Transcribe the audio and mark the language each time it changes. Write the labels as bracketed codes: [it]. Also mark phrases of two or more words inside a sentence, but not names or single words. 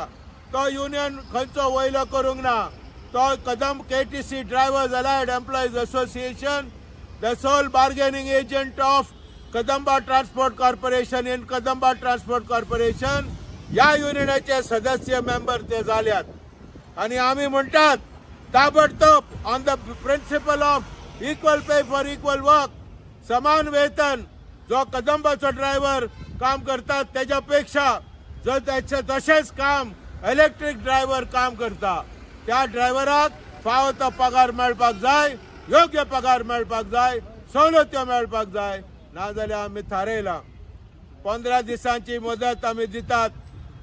[kok] तो युनियन खंयचो वयलो करूंक ना तो KTC ड्रायव्हर्स अलायड एम्प्लॉईज असोसिएशन [en] the sole bargaining agent of [kok] कदंबा ट्रान्सपोर्ट कॉर्पोरेशन इन कदंबा ट्रान्सपोर्ट कॉर्पोरेशन या युनियनाचे सदस्य मेंबर ते जाल्यात आणि आम्ही म्हणतात ताबडतोब ऑन [en] the principle of equal pay for equal work [kok] समान वेतन जो कदंबाचो ड्रायव्हर काम करतात त्याच्यापेक्षा जो तसेच काम [en] electric driver [kok] काम करता त्या ड्रायव्हराक फावो तो पगार मेळपाक जाय योग्य पगार मेळपाक जाय सवलत्यो मेळपाक जाय नाजाल्यार आमी थारयला 15 दिसांची मुदत आमी दितात।